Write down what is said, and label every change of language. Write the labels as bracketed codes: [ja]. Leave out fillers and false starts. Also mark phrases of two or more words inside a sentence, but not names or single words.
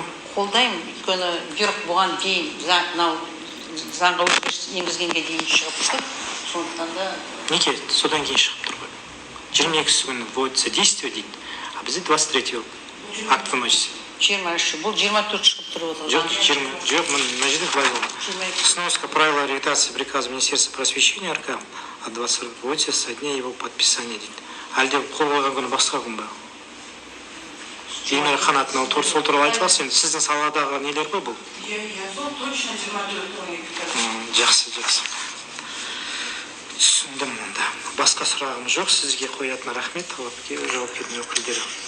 [kk] Қолдаймын, өйткені бұйрық бұған дейін мынау заңға өзгеріс енгізгенге дейін шығып тұр. Сондықтан да Неге? Содан кейін шығып тұр ғой. 22 күні [ru] вводится действие [kk] дейді. [ru] А бізде 23 акт выносится. [kk] 23, бұл 24 шығып тұр отыр. Жоқ, мына жерде былай болды. [ru] Сноска правила реализации приказа Министерства просвещения РК от 20 вводится со дня его подписания дейді. [kk] Әлде қол қойған күні басқа күн ба? Емел Қанат, сол туралы айтыласыз енді. Сіздің саладағы нелер ғой бұл? Сол точно 24 Жақсы. Түсіндім онда. Басқа сұрағым жоқ, сізге қоятын рахмет, жауап берген өкілдері.